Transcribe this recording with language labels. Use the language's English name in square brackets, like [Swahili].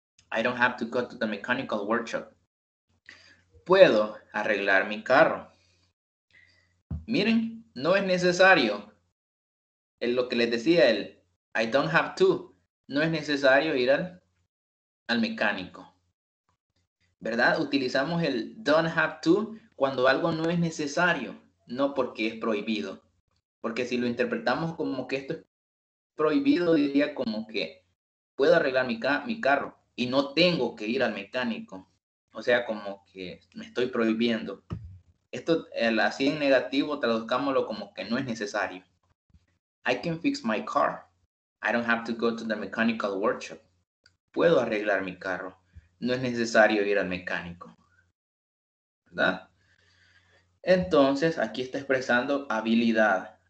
[English] I don't have to go to the mechanical workshop. [Spanish] Puedo arreglar mi carro. Miren, no es necesario. Lo que les decía, el I don't have to. No es necesario ir al mecánico. ¿Verdad? Utilizamos el don't have to cuando algo no es necesario, no porque es prohibido. Porque si lo interpretamos como que esto es prohibido, diría como que puedo arreglar mi carro y no tengo que ir al mecánico. O sea, como que me estoy prohibiendo. Esto, así en negativo, traduzcámoslo como que no es necesario. [English] I can fix my car. I don't have to go to the mechanical workshop. [Spanish] Puedo arreglar mi carro. No es necesario ir al mecánico. ¿Verdad? Entonces, aquí está expresando habilidad.